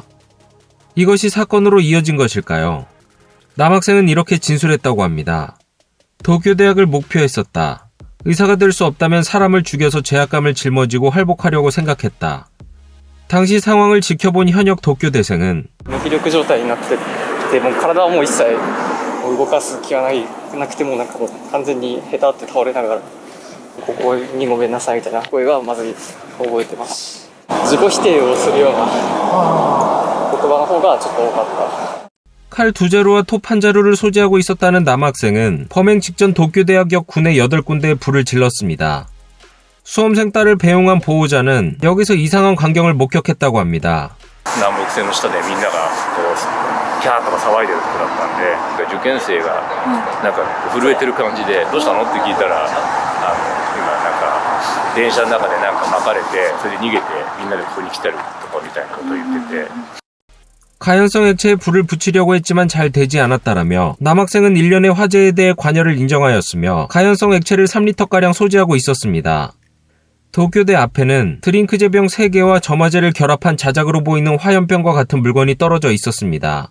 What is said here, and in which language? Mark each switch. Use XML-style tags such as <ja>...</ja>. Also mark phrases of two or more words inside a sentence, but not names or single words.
<ko>이것이 사건으로 이어진 것일까요? 남학생은 이렇게 진술했다고 합니다. 도쿄대학을 목표했었다. 의사가 될 수 없다면 사람을 죽여서 죄악감을 짊어지고 활복하려고 생각했다. 당시 상황을 지켜본 현역 도쿄대생은</ko> <ja>無気力状態になってて、もう体はもう一切動かす気がなくて、もうなんかもう完全にへたって倒れながらここにごめんなさいみたいな声がまず覚えてます。自己否定をするような言葉の方がちょっと多かった。</ja> <ko>칼 2자루와 톱 1자루를 소지하고 있었다는 남학생은 범행 직전 도쿄대학역 군의 8군데에 불을 질렀습니다. 수험생 딸을 배웅한 보호자는 여기서 이상한 광경을 목격했다고 합니다.</ko> <ja>南北線の下でみんながこうキャーとか騒いでるとこだったんで、受験生がなんか震えてる感じでどうしたのって聞いたら、今なんか電車の中でなんか巻かれてそれで逃げてみんなでここに来てるとかみたいなことを言ってて。</ja> <ko>가연성 액체에 불을 붙이려고 했지만 잘 되지 않았다라며 남학생은 일련의 화재에 대해 관여를 인정하였으며 가연성 액체를 3리터가량 소지하고 있었습니다. 도쿄대 앞에는 드링크제병 3개와 점화제를 결합한 자작으로 보이는 화염병과 같은 물건이 떨어져 있었습니다.</ko>